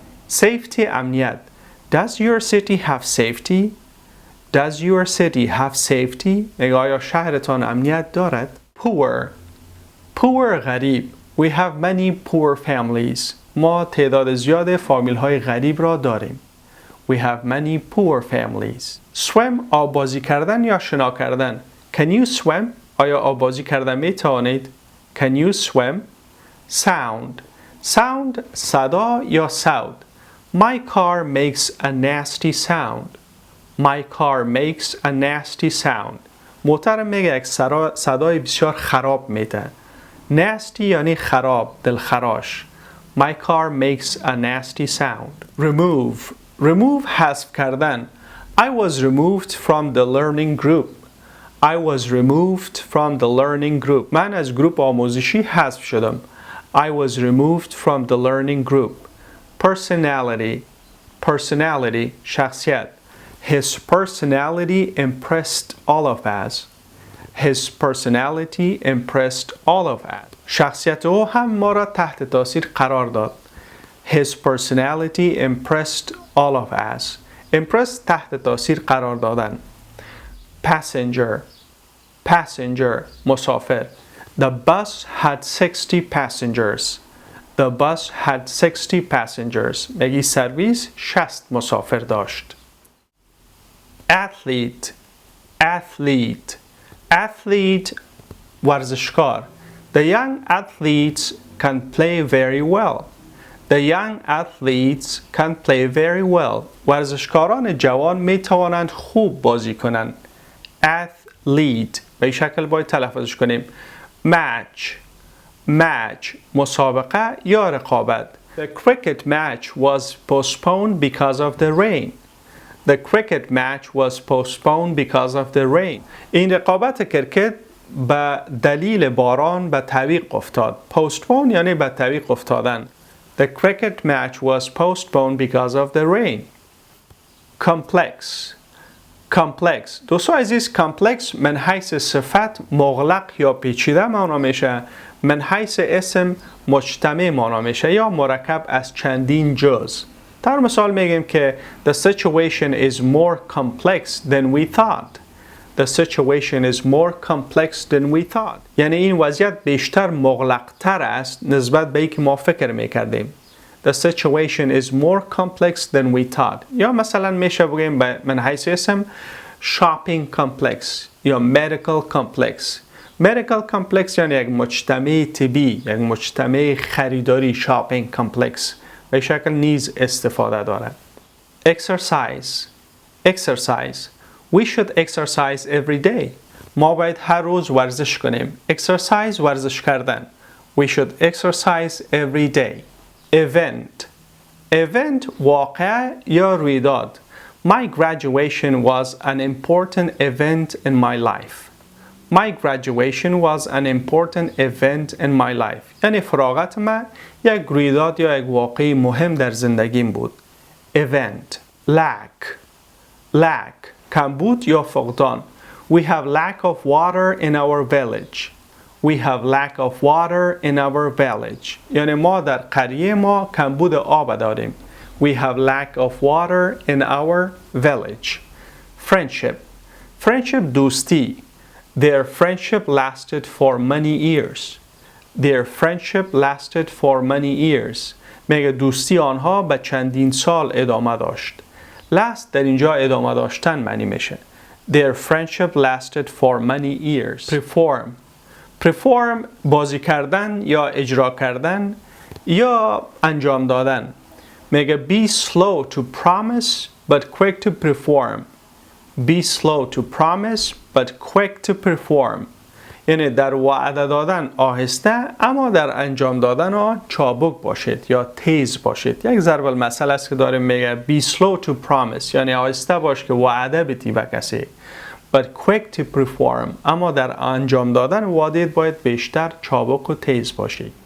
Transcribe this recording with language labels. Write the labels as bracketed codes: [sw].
[en] Safety امنیت. Does your city have safety؟ [fa] میگه آیا شهرتان امنیت دارد؟ [en] Poor غریب. We have many poor families. [fa] ما تعداد زیاد فامیل های غریب را داریم. [en] We have many poor families. [fa] Swim آبازی کردن یا شنا کردن. [en] Can you swim؟ [fa] آیا آبازی کردن می توانید؟ Can you swim؟ [en] sound. sound صدا یا sound. My car makes a nasty sound. My car makes a nasty sound. [fa] موترم میگه یک صدای بسیار خراب میده. nasty یعنی خراب، دلخراش. [en] My car makes a nasty sound. remove. [fa] remove حذف کردن. [en] I was removed from the learning group. I was removed from the learning group. [fa] من از گروپ آموزشی حذف شدم. [en] I was removed from the learning group. personality. personality شخصیت. His personality impressed all of us. His personality impressed all of us. [fa] شخصیت او هم ما را تحت تاثیر قرار داد. [en] His personality impressed all of us. [fa] impress تحت تاثیر قرار دادن. [en] passenger. passenger مسافر. The bus had 60 passengers. The bus had 60 passengers. [fa] میگی سرویس 60 مسافر داشت. athlete. athlete. [en] athlete ورزشکار. The young athletes can play very well. The young athletes can play very well. [fa] ورزشکاران جوان می توانند خوب بازی کنند. athlete به این شکل باید تلفظش کنیم. [en] match. [fa] match مسابقه یا رقابت. [en] The cricket match was postponed because of the rain. The cricket match was postponed because of the rain. [fa] این رقابت کرکت به دلیل باران به تعویق افتاد. postpone یعنی به تعویق افتادن. [en] The cricket match was postponed because of the rain. complex. complex. [fa] دوستان عزیز complex من حیث صفت مغلق یا پیچیده معنا میشه. من حیث اسم مجتمع معنا میشه یا مرکب از چندین جز. در مثال میگیم که [en] the situation is more complex than we thought. The situation is more complex than we thought. [fa] یعنی این وضعیت بیشتر مغلق‌تر است نسبت به اینکه ما فکر میکردیم. [en] The situation is more complex than we thought. [fa] یا مثلا میشه بگیم من حیث اسم shopping complex یا medical complex. medical complex یعنی یک مجتمع طبی، یک مجتمع خریداری shopping complex. به شکل نیز استفاده دارد. exercise. exercise. [en] We should exercise every day. [fa] ما باید هر روز ورزش کنیم. exercise ورزش کردن. [en] We should exercise every day. event. [fa] event واقعه یا رویداد. [en] My graduation was an important event in my life. My graduation was an important event in my life. [fa] یعنی فراغت من یک رویداد یا یک واقعه مهم در زندگیم بود. [en] event. lack. [fa] lack کمبود یا فقدان. [en] We have lack of water in our village. We have lack of water in our village. [fa] یعنی ما در قریه ما کمبود آب داریم. [en] We have lack of water in our village. friendship. friendship دوستی. Their friendship lasted for many years. Their friendship lasted for many years. [fa] میگه دوستی آنها به چندین سال ادامه داشت. last در اینجا ادامه داشتن معنی میشه. [en] Their friendship lasted for many years. perform. [fa] perform بازی کردن یا اجرا کردن یا انجام دادن. [en] میگه be slow to promise but quick to perform. Be slow to promise but quick to perform. [fa] یعنی در وعده دادن آهسته اما در انجام دادن آن چابک باشید یا تیز باشید. یک ضرب المثل است که داره میگه [en] be slow to promise [fa] یعنی آهسته باش که وعده بدی به کسی. [en] But quick to perform [fa] اما در انجام دادن وعده باید بیشتر چابک و تیز باشی.